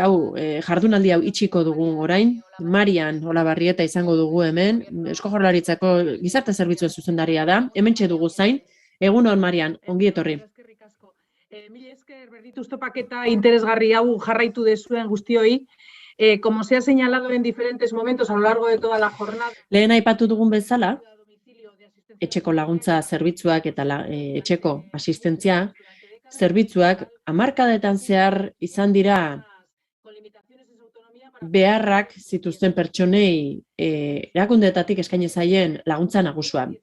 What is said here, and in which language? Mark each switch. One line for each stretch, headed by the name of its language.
Basque: Hau, jardunaldi hau itxiko dugu orain. Marian Olabarrieta izango dugu hemen, Eusko Jaurlaritzako gizarte zerbitzuen zuzendaria da. Hementxe dugu zain. Egunon, Marian, ongi etorri. Mila esker berdituz topaketa interesgarri hau jarraitu dezuen guztioi.
Spanish: Como se ha señalado en diferentes momentos a lo largo de toda la jornada.
Basque: Lehen aipatu dugun bezala, etxeko laguntza zerbitzuak eta etxeko asistentzia zerbitzuak hamarkadetan zehar izan dira beharrak zituzten pertsonei erakundeetatik eskaini zaien laguntza nagusua.